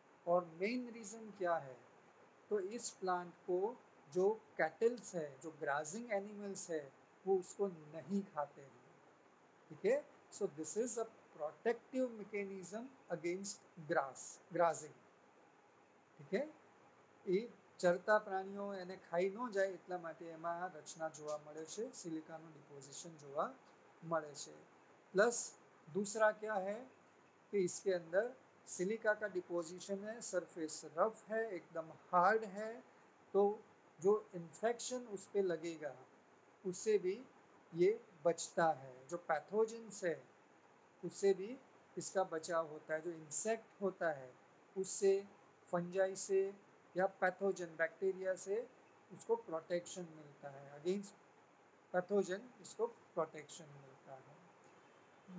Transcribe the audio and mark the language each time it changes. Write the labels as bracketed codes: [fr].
[hi] और main reason क्या है, तो इस प्लांट को जो कैटल्स है, जो ग्राजिंग एनिमल्स है, वो उसको नहीं खाते हैं, ठीक है? [en] so this is a protective mechanism against grazing, [hi] ठीक है? [gu] એ ચરતા પ્રાણીઓ એને ખાઈ ન જાય એટલા માટે એમાં રચના જોવા મળે છે, સિલિકાનું डिपोजिशन જોવા મળે છે। [hi] प्लस दूसरा क्या है कि इसके अंदर सिलिका का डिपोजिशन है, सरफेस रफ है, एकदम हार्ड है, तो जो इन्फेक्शन उस पर लगेगा उससे भी ये बचता है। जो पैथोजेंस है उससे भी इसका बचाव होता है। जो इंसेक्ट होता है उससे, फंजाई से या पैथोजन बैक्टीरिया से उसको प्रोटेक्शन मिलता है, अगेंस्ट पैथोजन इसको प्रोटेक्शन मिलता है।